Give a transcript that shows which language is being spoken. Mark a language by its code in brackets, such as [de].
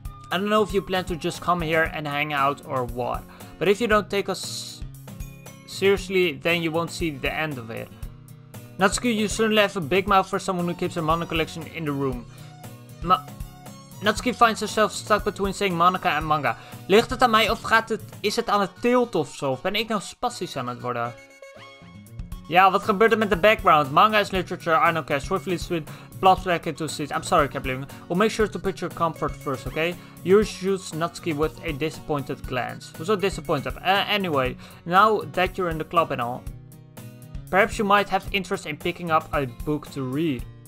[en] I don't know if you plan to just come here and hang out or what. But if you don't take us seriously, then you won't see the end of it. Natsuki, you certainly have a big mouth for someone who keeps her manga collection in the room. Natsuki finds herself stuck between saying manga en manga. [nl] Ligt het aan mij of is het aan het tilten of zo? Of ben ik nou spastisch aan het worden? Ja, wat gebeurt er met de background? [en] Manga is literature, I don't care. Swiftly swing plops back into seat. I'm sorry, Captain. We'll make sure to put your comfort first, okay? Yuri shoots Natsuki with a disappointed glance. Who's so disappointed? Anyway, now that you're in the club and all, perhaps you might have interest in picking up a book to read.